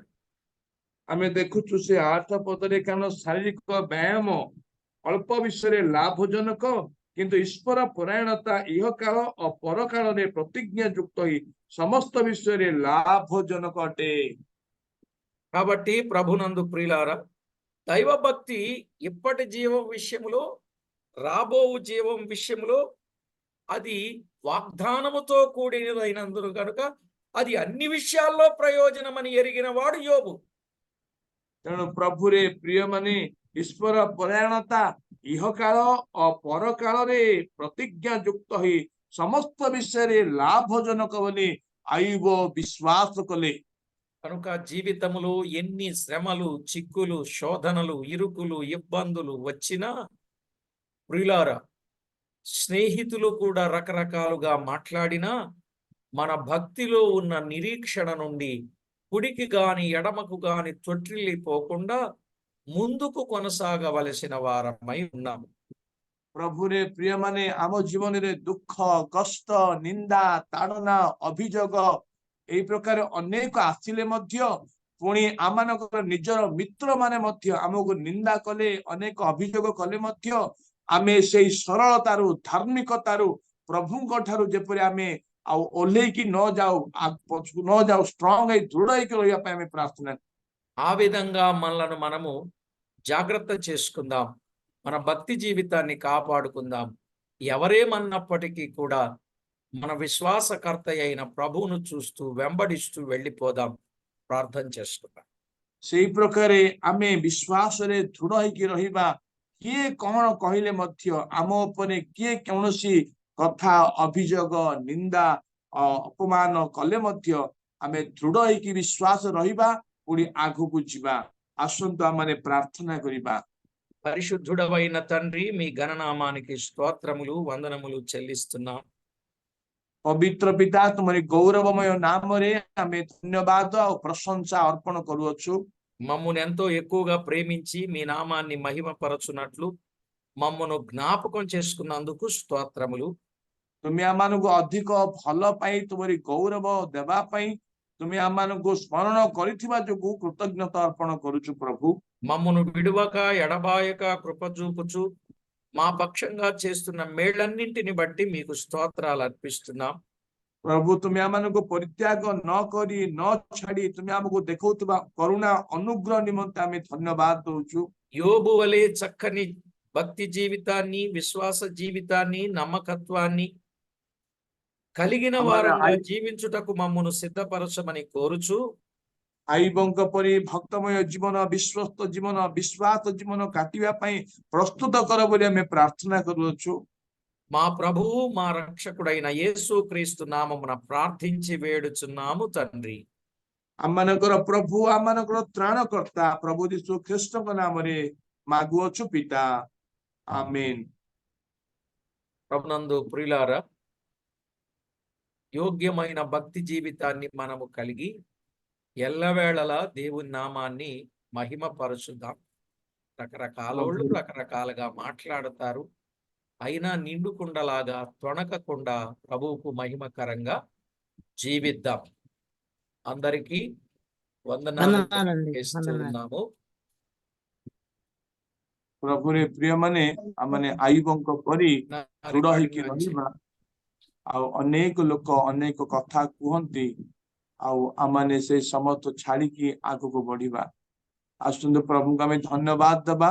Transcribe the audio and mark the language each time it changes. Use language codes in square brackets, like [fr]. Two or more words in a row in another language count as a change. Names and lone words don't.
[or] ଆମେ ଦେଖୁଛୁ ସେ 8 ପଦରେ କାରଣ ଶାରୀରିକ ବ୍ୟାୟାମ ଅଳ୍ପ ବିଷୟରେ ଲାଭଜନକ କିନ୍ତୁ ଈଶ୍ୱର ପରାୟଣତା ଇହକାଳ ଓ ପରକାଳରେ ପ୍ରତିଜ୍ଞା ଯୁକ୍ତ ହୋଇ ସମସ୍ତ ବିଷୟରେ ଲାଭଜନକ ଅଟେ। [te] కాబట్టి ప్రభునందు ప్రియులారా, దైవభక్తి ఇప్పటి జీవం విషయంలో, రాబో జీవం విషయంలో అది వాగ్దానముతో కూడినదైనందున కనుక అది అన్ని విషయాల్లో ప్రయోజనమని ఎరిగిన వాడు యోబు. [or] ତେଣୁ ପ୍ରଭୁରେ ପ୍ରିୟମାନେ ଈଶ୍ୱର ପରାୟଣତା ଇହକାଳ ଓ ପରକାଳରେ ପ୍ରତିଜ୍ଞା ଯୁକ୍ତ ହୋଇ ସମସ୍ତ ବିଷୟରେ ଲାଭଜନକ ବୋଲି ଆୟୁବ ବିଶ୍ୱାସ କଲେ। [te] కనుక జీవితములో ఎన్ని శ్రమలు, చిక్కులు, శోధనలు, ఇరుకులు, ఇబ్బందులు వచ్చినా ప్రియులారా, స్నేహితులు కూడా రకరకాలుగా మాట్లాడినా మన భక్తిలో ఉన్న నిరీక్షణ నుండి కుడికి గాని ఎడమకు గాని తొట్టిల్లిపోకుండా ముందుకు కొనసాగవలసిన వారమై ఉన్నాము. [or] ପ୍ରଭୁରେ ପ୍ରିୟମାନେ ଆମ ଜୀବନରେ ଦୁଃଖ, କଷ୍ଟ, ନିନ୍ଦା, ତାଡ଼ନା, ଅଭିଯୋଗ ଏଇ ପ୍ରକାର ଅନେକ ଆସିଲେ ମଧ୍ୟ ପୁଣି ଆମମାନଙ୍କର ନିଜର ମିତ୍ରମାନେ ମଧ୍ୟ ଆମକୁ ନିନ୍ଦା କଲେ, ଅନେକ ଅଭିଯୋଗ କଲେ ମଧ୍ୟ ଆମେ ସେଇ ସରଳତାରୁ, ଧାର୍ମିକତାରୁ ପ୍ରଭୁଙ୍କ ଠାରୁ ଯେପରି ଆମେ ଆଉ ଓହ୍ଲେଇକି ନ ଯାଉ ଷ୍ଟ୍ରଙ୍ଗ ହେଇ ଦୃଢ ହେଇକି ରହିବା ପାଇଁ ଆମେ ପ୍ରାର୍ଥନା। [te] ఆ విధంగా మనలను మనము జాగ్రత్త చేసుకుందాం. మన భక్తి జీవితాన్ని కాపాడుకుందాం. ఎవరేమన్నప్పటికీ కూడా మన విశ్వాసకర్త అయిన ప్రభువును చూస్తూ వెంబడిస్తూ వెళ్ళిపోదాం. ప్రార్థన చేసుకుందాం. [or] ସେଇ ପ୍ରକାରେ ଆମେ ବିଶ୍ୱାସରେ ଦୃଢ ହେଇକି ରହିବା। କିଏ କଣ କହିଲେ ମଧ୍ୟ ଆମ ଉପରେ କିଏ କୌଣସି କଥା, ଅଭିଯୋଗ, ନିନ୍ଦା, ଅପମାନ କଲେ ମଧ୍ୟ ଆମେ ଦୃଢ ହେଇକି ବିଶ୍ୱାସ ରହିବା, ପୁଣି ଆଗକୁ ଯିବା। ଆସନ୍ତୁ ଆମେ ପ୍ରାର୍ଥନା କରିବା। [te] పరిశుద్ధుడవైన తండ్రి, మీ ఘననామానికి స్తోత్రములు, వందనములు చెల్లిస్తున్నాం. [or] ପବିତ୍ର ପିତା, ତୁମରି ଗୌରବମୟ ନାମରେ ଆମେ ଧନ୍ୟବାଦ ଆଉ ପ୍ରଶଂସା ଅର୍ପଣ କରୁଅଛୁ। [te] మమ్మల్ని ఎంతో ఎక్కువగా ప్రేమించి మీ నామాన్ని మహిమపరచునట్లు మమ్మను జ్ఞాపకం చేసుకున్నందుకు స్తోత్రములు. [or] ତୁମେ ଆମମାନଙ୍କୁ ଅଧିକ ଭଲ ପାଇ ତୁମରି ଗୌରବ ଦେବା ପାଇଁ ତୁମେ ଆମମାନଙ୍କୁ ସ୍ମରଣ କରିଥିବା ଯୋଗୁଁ କୃତଜ୍ଞତା ଅର୍ପଣ କରୁଛୁ ପ୍ରଭୁ। [te] మమ్మను విడువక ఎడబాయక కృప చూపుచు మా పక్షంగా చేస్తున్న మేళ్లన్నింటిని బట్టి మీకు స్తోత్రాలు అర్పిస్తున్నాం. [or] ପ୍ରଭୁ, ତୁମେ ଆମମାନଙ୍କୁ ପରିତ୍ୟାଗ ନ କରି ନ ଛାଡି ତୁମେ ଆମକୁ ଦେଖାଉଥିବା କରୁଣା ଅନୁଗ୍ରହ ନିମନ୍ତେ ଆମେ ଧନ୍ୟବାଦ ଦଉଛୁ। [te] యోబు వలె చక్కని భక్తి జీవితాన్ని, విశ్వాస జీవితాన్ని, నమ్మకత్వాన్ని కలిగిన వారంగా జీవించుటకు మమ్మను సిద్ధపరచమని కోరుచు, [or] ଆଇବଙ୍କ ପରି ଭକ୍ତମୟ ଜୀବନ, ବିଶ୍ୱସ୍ତ ଜୀବନ, ବିଶ୍ୱାସ ଜୀବନ କାଟିବା ପାଇଁ ପ୍ରସ୍ତୁତ କର ବୋଲି ଆମେ ପ୍ରାର୍ଥନା କରୁଅଛୁ। [te] మా ప్రభువు మా రక్షకుడైన యేసు క్రీస్తు నామమున ప్రార్థించి వేడుచున్నాము తండ్రి. [or] ଆମମାନଙ୍କର ପ୍ରଭୁ, ଆମମାନଙ୍କର ତ୍ରାଣକର୍ତ୍ତା ପ୍ରଭୁ ଯୀଶୁ ଖ୍ରୀଷ୍ଟଙ୍କ ନାମରେ ମାଗୁଅଛୁ ପିତା, ଆମେନ୍। [te] ప్రభునందు ప్రియులారా, యోగ్యమైన భక్తి జీవితాన్ని మనము కలిగి ఎల్లవేళలా దేవుని నామాన్ని మహిమపరచుదాం. రకరకాలోళ్ళు రకరకాలుగా మాట్లాడతారు. అయినా నిండుకుండలాగా తొణకకుండా ప్రభువుకు మహిమకరంగా జీవిద్దాం. అందరికీ వందనాలు చేస్తున్నాము. [or] ପ୍ରଭୁରେ ପ୍ରିୟମାନେ, ଆମମାନେ ଆଇବଙ୍କ ପରି ଦୃଢ ହେଇକି ରହିବା। ଆଉ ଅନେକ ଲୋକ ଅନେକ କଥା କୁହନ୍ତି, ଆଉ ଆମମାନେ ସେ ସମସ୍ତ ଛାଡିକି ଆଗକୁ ବଢିବା। ଆସନ୍ତୁ ପ୍ରଭୁଙ୍କୁ ଆମେ ଧନ୍ୟବାଦ ଦେବା।